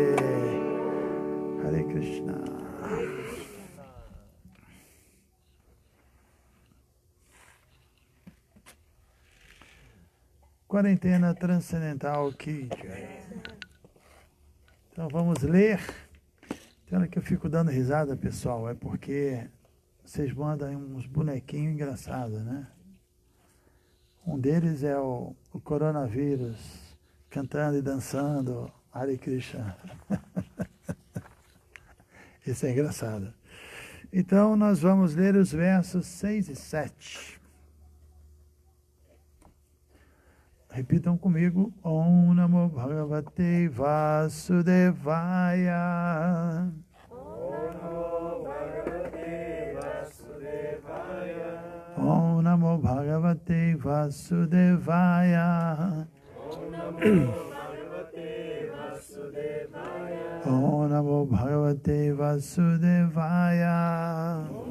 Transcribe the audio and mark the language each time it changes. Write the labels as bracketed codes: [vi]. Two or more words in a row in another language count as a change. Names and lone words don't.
[sa] Hare Krishna. [pt] Quarentena Transcendental [hi] Ki Jai. [pt] Então vamos ler. Tem hora que eu fico dando risada, pessoal, é porque vocês mandam uns bonequinhos engraçados, né? Um deles é o coronavírus, cantando e dançando, [sa] Hare Krishna. [pt] Isso é engraçado. Então, nós vamos ler os versos 6 e 7. Repitam comigo. [sa] Om Namo Bhagavate Vasudevaya. Om Namo Bhagavate Vasudevaya. Om Namo Bhagavate Vasudevaya.